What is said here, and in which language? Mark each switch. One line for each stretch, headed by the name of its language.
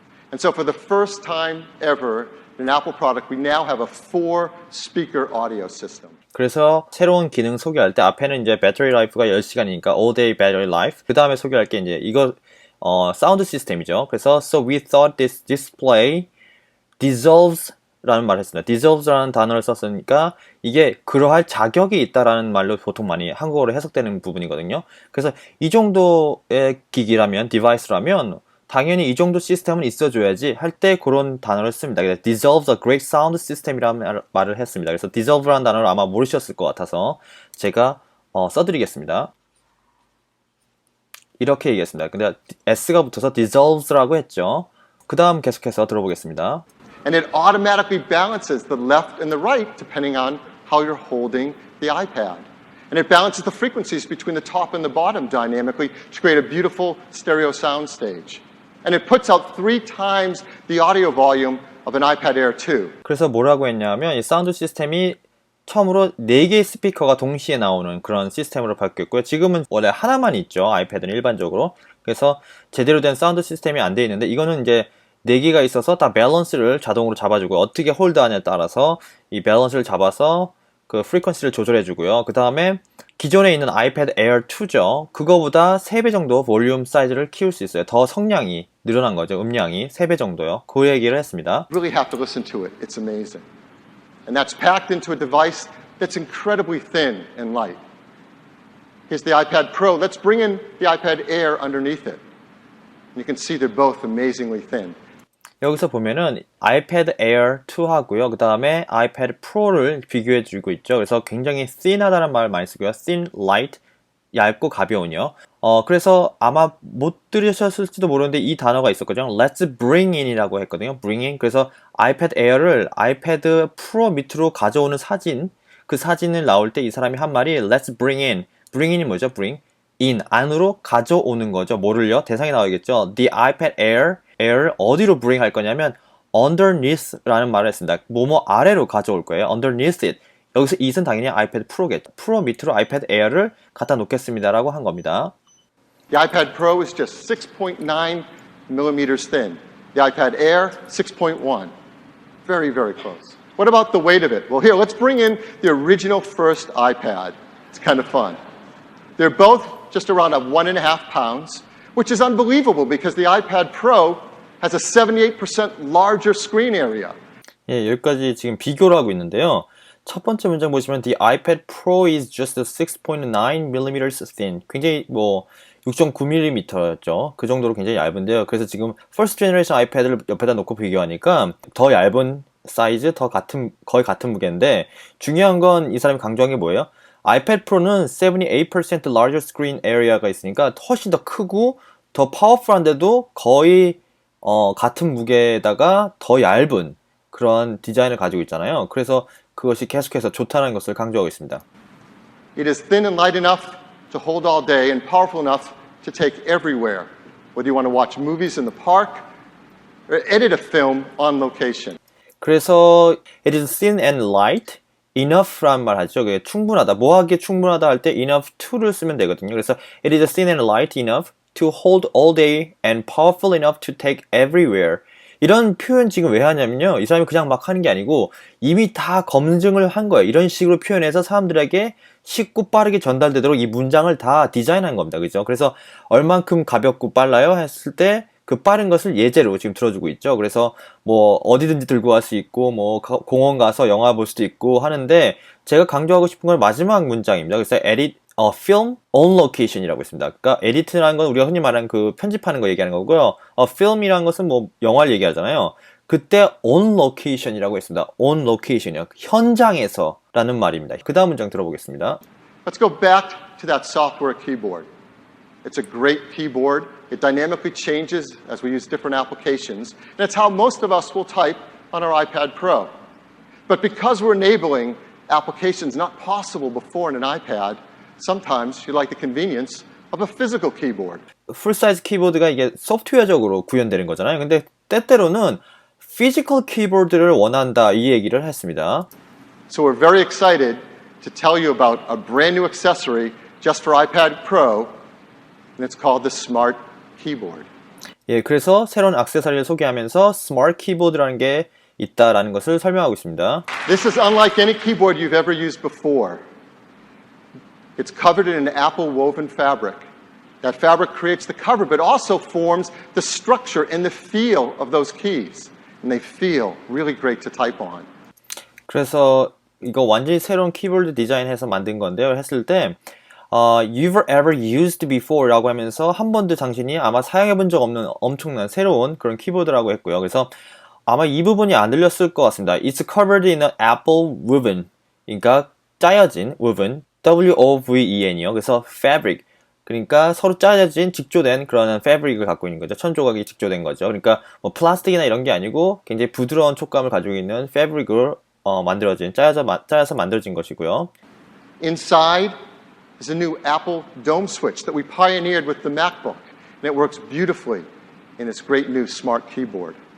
English: And so for the first time ever in an Apple product, we now have a 4-speaker audio system.
Korean: 그래서 새로운 기능 소개할 때 앞에는 이제 배터리 라이프가 10시간이니까
English: all day battery life.
Korean: 그 다음에 소개할 게 이제 이거 사운드 시스템이죠.
English: 그래서 so we thought this display deserves
Korean: 라는 말을 했습니다. deserves라는 단어를 썼으니까 이게 그러할 자격이 있다라는 말로 보통 많이 한국어로 해석되는 부분이거든요. 그래서 이 정도의 기기라면, 디바이스라면 당연히 이 정도 시스템은 있어줘야지 할 때 그런 단어를 씁니다.
English: 그래서 deserves a great sound system이라는
Korean: 말을 했습니다. 그래서 deserve라는 단어를 아마 모르셨을 것 같아서 제가 써드리겠습니다. 이렇게 얘기했습니다. 근데 S가 붙어서 deserves라고 했죠. 그 다음 계속해서 들어보겠습니다.
English: And it automatically balances the left and the right depending on how you're holding the iPad. And it balances the frequencies between the top and the bottom dynamically to create a beautiful stereo sound stage. And it puts out 3 times the audio volume of an iPad Air 2.
Korean: 그래서 뭐라고 했냐면 이 사운드 시스템이 처음으로 4개의 스피커가 동시에 나오는 그런 시스템으로 바뀌었고요. 지금은 원래 하나만 있죠. 아이패드는 일반적으로. 그래서 제대로 된 사운드 시스템이 안 돼 있는데 이거는 이제 4개가 있어서 다 밸런스를 자동으로 잡아주고 어떻게 홀드하냐에 따라서 이 밸런스를 잡아서 그 프리퀀시를 조절해주고요. 그 다음에 기존에 있는 아이패드 에어 2죠. 그거보다 3배 정도 볼륨 사이즈를 키울 수 있어요. 더 성량이 늘어난 거죠. 음량이 3배 정도요. 그 얘기를 했습니다.
English: Really have to listen to it. It's amazing. And that's packed into a device that's incredibly thin and light. Here's the iPad Pro. Let's bring in the iPad Air underneath it. And you can see they're both amazingly thin.
Korean: 여기서 보면은 아이패드 에어 2하고요. 그 다음에 아이패드 프로를 비교해 주고 있죠. 그래서 굉장히 thin하다는 말을 많이 쓰고요. thin, light, 얇고 가벼운요. 그래서 아마 못 들으셨을지도 모르는데 이 단어가 있었거든요.
English: Let's bring in이라고 했거든요. bring in.
Korean: 그래서 아이패드 에어를 아이패드 프로 밑으로 가져오는 사진, 그 사진을 나올 때 이 사람이 한 말이
English: Let's bring in. bring in
Korean: 이 뭐죠?
English: bring in.
Korean: 안으로 가져오는 거죠. 뭐를요? 대상이 나오겠죠. The iPad Air 어디로 bring 할 거냐면 underneath라는 말을 했습니다. 뭐뭐 아래로 가져올 거예요.
English: underneath it.
Korean: 여기서 it은 당연히 아이패드 프로겠죠. 프로 밑으로 아이패드 에어를 갖다 놓겠습니다라고 한 겁니다.
English: The iPad Pro is just 6.9 millimeters thin. The iPad Air, 6.1. Very, very close. What about the weight of it? Well, here, let's bring in the original first iPad. It's kind of fun. They're both just around 1.5 pounds, which is unbelievable because the iPad Pro has a 78% larger screen area.
Korean: 예, 여기까지 지금 비교를 하고 있는데요. 첫 번째 문장 보시면
English: The iPad Pro is just 6.9mm thin.
Korean: 굉장히 6.9mm였죠. 그 정도로 굉장히 얇은데요. 그래서 지금 First Generation 아이패드를 옆에다 놓고 비교하니까 더 얇은 사이즈, 거의 같은 무게인데 중요한 건 이 사람이 강조한 게 뭐예요? 아이패드 프로는
English: 78% larger screen area
Korean: 가 있으니까 훨씬 더 크고 더 파워풀한데도 거의 같은 무게에다가 더 얇은 그런 디자인을 가지고 있잖아요. 그래서 그것이 계속해서 좋다는 것을 강조하고 있습니다.
English: It is thin and light enough to hold all day and powerful enough to take everywhere. Whether you want to watch movies in the park or edit a film on location. 그래서 it is thin and light enough라는
Korean: 말 하죠. 그게 충분하다. 뭐하기에 충분하다 할 때 enough to를 쓰면 되거든요.
English: 그래서 it is thin and light enough to hold all day and powerful enough to take everywhere.
Korean: 이런 표현 지금 왜 하냐면요. 이 사람이 그냥 막 하는 게 아니고 이미 다 검증을 한 거예요. 이런 식으로 표현해서 사람들에게 쉽고 빠르게 전달되도록 이 문장을 다 디자인한 겁니다. 그죠? 그래서 얼만큼 가볍고 빨라요? 했을 때 그 빠른 것을 예제로 지금 들어주고 있죠. 그래서 어디든지 들고 갈 수 있고 공원 가서 영화 볼 수도 있고 하는데 제가 강조하고 싶은 건 마지막 문장입니다.
English: 그래서 edit film on location이라고 있습니다.
Korean: 그러니까 edit라는 건 우리가 흔히 말하는 그 편집하는 거 얘기하는 거고요. film이라는 것은 영화를 얘기하잖아요. 그때
English: on location
Korean: 이라고 했습니다.
English: on location이요.
Korean: 현장에서라는 말입니다. 그 다음 문장 들어보겠습니다.
English: Let's go back to that software keyboard. It's a great keyboard. It dynamically changes as we use different applications. And it's how most of us will type on our iPad Pro. But because we're enabling applications not possible before in an iPad, sometimes you like the convenience of a physical keyboard.
Korean: 풀사이즈 키보드가 이게 소프트웨어적으로 구현되는 거잖아요. 근데 때때로는 피지컬 키보드를 원한다 이 얘기를 했습니다.
English: So we're very excited to tell you about a brand new accessory just for iPad Pro and it's called the Smart Keyboard.
Korean: 예, 그래서 새로운 액세서리를 소개하면서 스마트 키보드라는 게 있다라는 것을 설명하고 있습니다.
English: This is unlike any keyboard you've ever used before. It's covered in an apple woven fabric. That fabric creates the cover, but also forms the structure and the feel of those keys. And they feel really great to type on.
Korean: 그래서 이거 완전히 새로운 키보드 디자인해서 만든 건데요. 했을 때
English: you've ever used before
Korean: 라고 하면서 한 번도 당신이 아마 사용해본 적 없는 엄청난 새로운 그런 키보드라고 했고요. 그래서 아마 이 부분이 안 들렸을 것 같습니다.
English: It's covered in an apple woven.
Korean: 그러니까 짜여진 woven, W-O-V-E-N이요. 그래서 fabric. 그러니까 서로 짜여진 직조된 그런 fabric을 갖고 있는 거죠. 천 조각이 직조된 거죠. 그러니까 뭐 플라스틱이나 이런 게 아니고 굉장히 부드러운 촉감을 가지고 있는 fabric을 만들어진 짜여서 만들어진 것이고요.
English: Inside is a new Apple dome switch that we pioneered with the MacBook, and it works beautifully in this great new smart keyboard.